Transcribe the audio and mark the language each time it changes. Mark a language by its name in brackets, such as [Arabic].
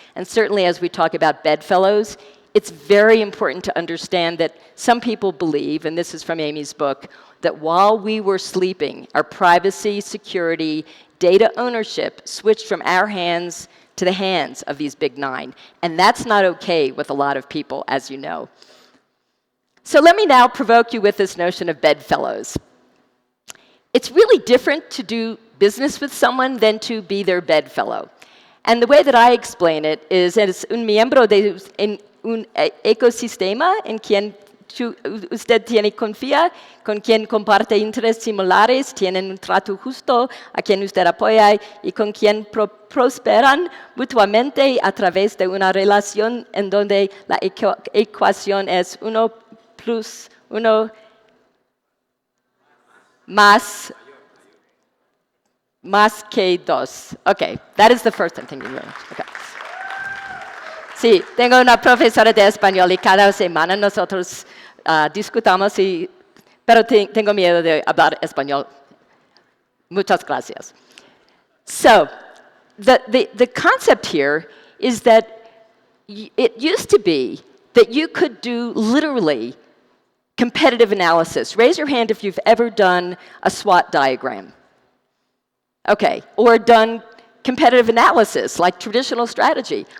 [English] And certainly as we talk about bedfellows, it's very important to understand that some people believe, and this is from Amy's book, that while we were sleeping, our privacy, security, data ownership switched from our hands to the hands of these big nine. And that's not okay with a lot of people, as you know. So let me now provoke you with this notion of bedfellows. It's really different to do business with someone than to be their bedfellow. And the way that I explain it is [Spanish] un miembro de un ecosistema en quien usted tiene confía, con quien comparte intereses similares, tienen un trato justo, a quien usted apoya y con quien prosperan mutuamente a través de una relación en donde la ecuación es 1 plus 1 más que 2. [English] Okay, that is the first thing. Thank you very much. Okay. [Spanish] Sí, tengo una profesora de español y cada semana nosotros discutamos, pero tengo miedo de hablar español. Muchas gracias. [English] So, the concept here is that it used to be that you could do literally competitive analysis. Raise your hand if you've ever done a SWOT diagram. Okay, or done competitive analysis, like traditional strategy.